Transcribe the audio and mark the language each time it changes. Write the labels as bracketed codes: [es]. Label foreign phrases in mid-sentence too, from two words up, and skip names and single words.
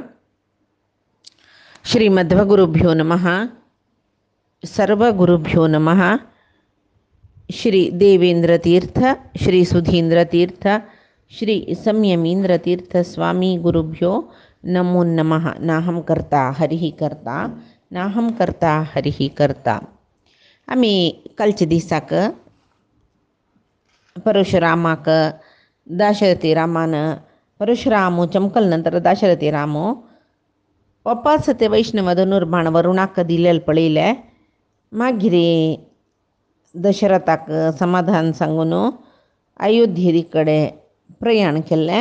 [sa] श्रीमध्वगुरुभ्यो नमः। सर्वगुरुभ्यो नमः। श्री देवेंद्रतीर्थ, श्री सुधींद्रतीर्थ, श्री संयमींद्रतीर्थ स्वामी गुरुभ्यो नमो नमः। नाहं कर्ता हरिः कर्ता, नाहं कर्ता हरिः कर्ता. [kok] आम्ही कालच्या दिसाक परशुरामाक दाशरथी रामानं परशुरामू चमकल नंतर दाशरथी रामू वापस ते वैष्णव धनुर्बाण वरुणाक दिलेल पळयले. मागिरी दशरथाक समाधान सांगून अयोध्येरी कडे प्रयाण केले.